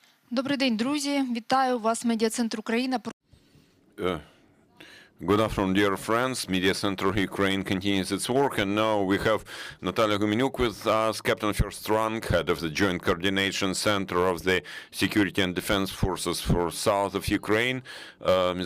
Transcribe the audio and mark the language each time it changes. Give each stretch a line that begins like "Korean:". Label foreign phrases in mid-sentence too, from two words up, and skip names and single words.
Ukrainian: Добрий день, друзі. Вітаю вас, Медіа-центр Україна.
English: Good afternoon, dear friends. Media Center Ukraine continues its work, and now we have Natalia Humeniuk with us, Captain First Rank, head of the Joint Coordination Center of the Security and Defense Forces for South of Ukraine. Ms.